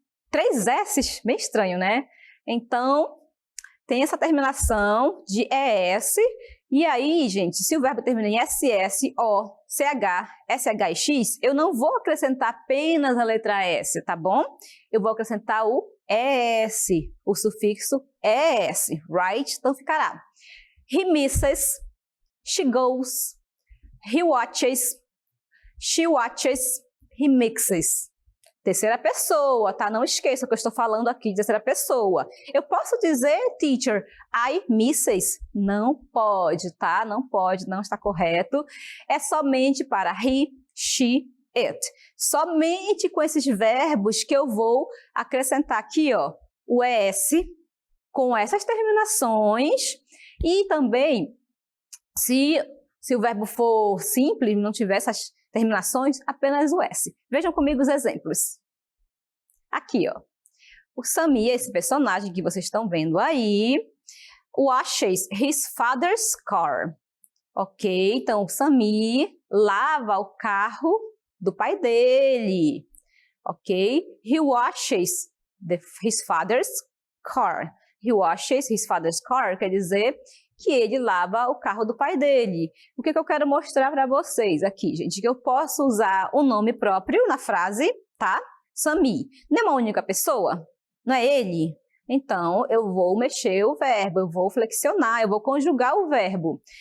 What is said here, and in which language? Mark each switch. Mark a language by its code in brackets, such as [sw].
[pt] 3 S's, meio estranho, né? Então, tem essa terminação de ES, e aí, gente, se o verbo termina em SS, O, CH, SH e X, eu não vou acrescentar apenas a letra S, tá bom? Eu vou acrescentar o ES, o sufixo ES, right? Então ficará [en] he misses, she goes, he watches, she watches, he mixes. [pt] Terceira pessoa, tá? Não esqueça que eu estou falando aqui de terceira pessoa. Eu posso dizer, teacher, [en] I misses? [pt] Não pode, tá? Não pode, não está correto. É somente para he, she, it. Somente com esses verbos que eu vou acrescentar aqui, ó, o ES com essas terminações e também, se o verbo for simples, não tiver essas terminações, apenas o S. Vejam comigo os exemplos. Aqui, ó. O Sammy, esse personagem que vocês estão vendo aí, [en] washes his father's car. [pt] Ok? Então, o Sammy lava o carro do pai dele. Ok? [en] He washes his father's car. He washes his father's car [pt] quer dizer que ele lava o carro do pai dele. O que eu quero mostrar para vocês aqui, gente? Que eu posso usar o nome próprio na frase, tá? Sammy. Não é uma única pessoa? Não é ele? Então, eu vou mexer o verbo, eu vou flexionar, eu vou conjugar o verbo.